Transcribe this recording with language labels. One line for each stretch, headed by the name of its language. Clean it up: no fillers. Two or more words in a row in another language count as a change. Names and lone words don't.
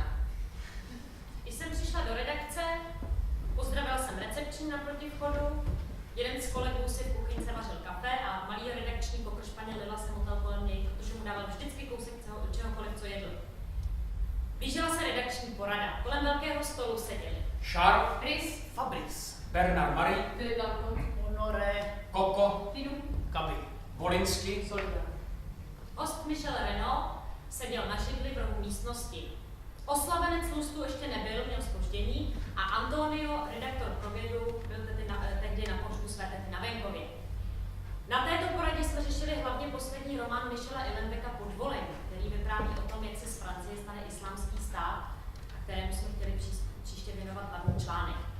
Czech: Když jsem přišla do redakce, pozdravila jsem recepční naproti vchodu, jeden z kolegů si v kuchyňce vařil kafe a malý redakční pokršpaně Lila se motal kolem něj, protože mu dával vždycky kousek čehokoliv, co jedl. Blížila se redakční porada. Kolem velkého stolu seděli Charles, Chris, Fabrice, Bernard Marie, Filip Lampon, Honoré, Koko, Tidu, Kaby. Volinsky, Solida. host Michel Renaud seděl na židli v rohu místnosti. Oslavenec Lustu ještě nebyl, měl zpoždění a Antonio, redaktor pro vědu, byl tehdy na pohřbu své tety na venkově. Na této poradě jsme řešili hlavně poslední román Michela Houellebecqa Podvolení, který vypráví o tom, jak se z Francie stane islámský stát a kterému jsme chtěli příště věnovat hlavní článek.